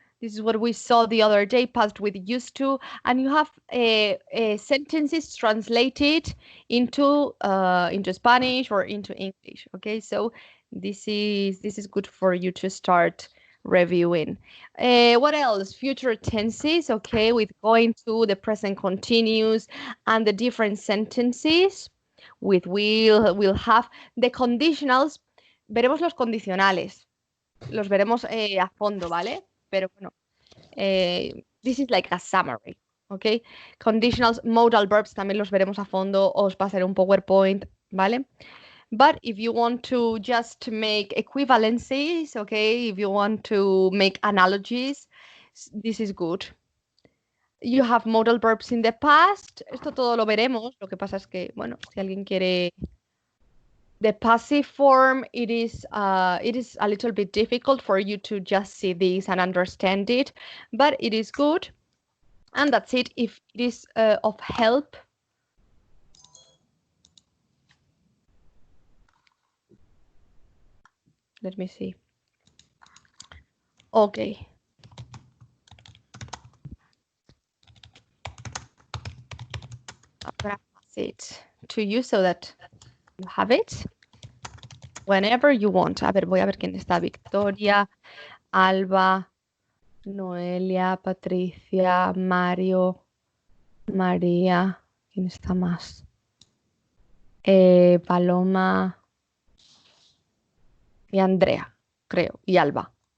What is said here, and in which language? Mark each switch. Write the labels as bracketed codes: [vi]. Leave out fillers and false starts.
[en] This is what we saw the other day, past with used to, and you have sentences translated into Spanish or into English. Okay, so this is good for you to start reviewing. What else? Future tenses, okay, with going to the present continuous and the different sentences with will have. The conditionals, [es] veremos los condicionales, los veremos a fondo, ¿vale? Pero bueno, [en] this is like a summary, okay? [es] Conditionals, modal verbs también los veremos a fondo, os pasaré un PowerPoint, ¿vale? [en] But if you want to just make equivalencies, okay, if you want to make analogies, this is good. You have modal verbs in the past. [es] Esto todo lo veremos. Lo que pasa es que, bueno, si alguien quiere... [en] The passive form, it is a little bit difficult for you to just see this and understand it, but it is good. And that's it. If it is of help, let me see. Okay. I'm gonna pass it to you so that you have it whenever you want. [es] A ver, voy a ver quién está. Victoria, Alba, Noelia, Patricia, Mario, María. ¿Quién está más? Paloma y Andrea, creo, y Alba.